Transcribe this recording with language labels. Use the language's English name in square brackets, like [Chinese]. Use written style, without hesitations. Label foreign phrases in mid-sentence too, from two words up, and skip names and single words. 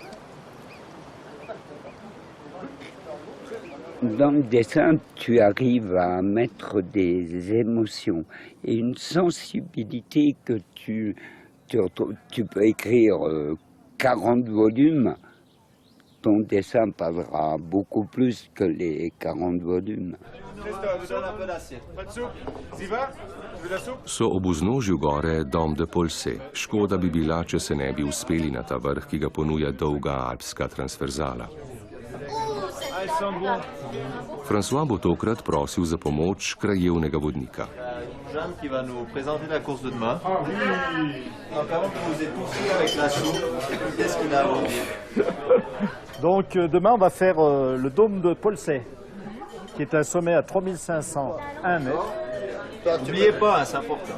[French] Dans le dessin, tu arrives à mettre des émotions et une sensibilité que tu peux écrire 40 volumes. ton dessin parlera beaucoup plus que les 40 volumes. [Slovenian] So ob vznožju gore Dom de Polse. Škoda bi bila, če se ne bi uspeli na ta vrh, ki ga ponuja dolga alpska transverzala. François bo tokrat prosil za pomoč krajevnega vodnika. [French] Jeanne qui va nous présenter la course de demain. Donc avant que vous êtes tous avec la soupe, écoutez ce qu'il a à vous dire. Donc demain, on va faire le dôme de Polsey, qui est un sommet à 3501 mètres. N'oubliez pas, hein, c'est important.